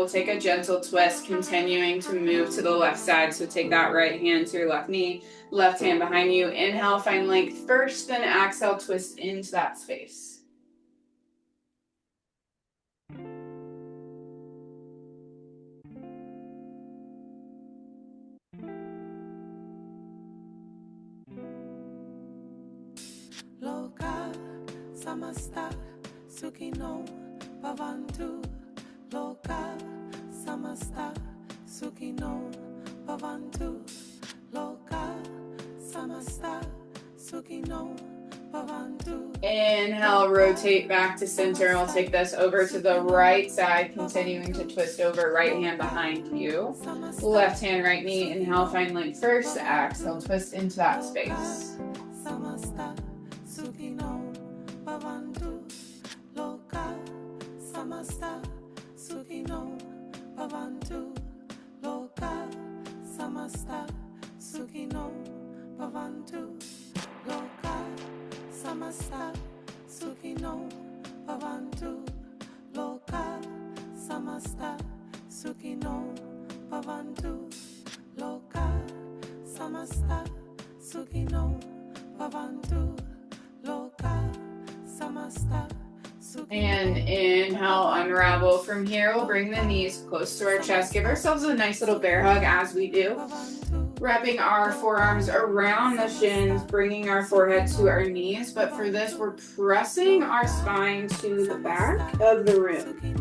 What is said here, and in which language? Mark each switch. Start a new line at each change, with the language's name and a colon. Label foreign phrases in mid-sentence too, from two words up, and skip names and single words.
English: We'll take a gentle twist, continuing to move to the left side. So take that right hand to your left knee, left hand behind you. Inhale, find length first, then exhale, twist into that space.
Sanskrit: Loka samasta sukino bhavantu. Loka samasta sukino bhavantu. Loka samasta sukino bhavantu.
English: Inhale, rotate back to center. I'll take this over to the right side, continuing to twist over, right hand behind you. Left hand, right knee. Inhale, find length first. Exhale, twist into that space.
Sanskrit: Samasta sukino bhavantu. Loka samasta sukino bhavantu. Loka samasta sukino bhavantu. Loka samasta sukino bhavantu. Loka samasta sukino bhavantu. Loka samasta sukino bhavantu. Loka samasta.
English: And inhale, unravel. From here, we'll bring the knees close to our chest. Give ourselves a nice little bear hug as we do. Wrapping our forearms around the shins, bringing our forehead to our knees. But for this, we're pressing our spine to the back of the room.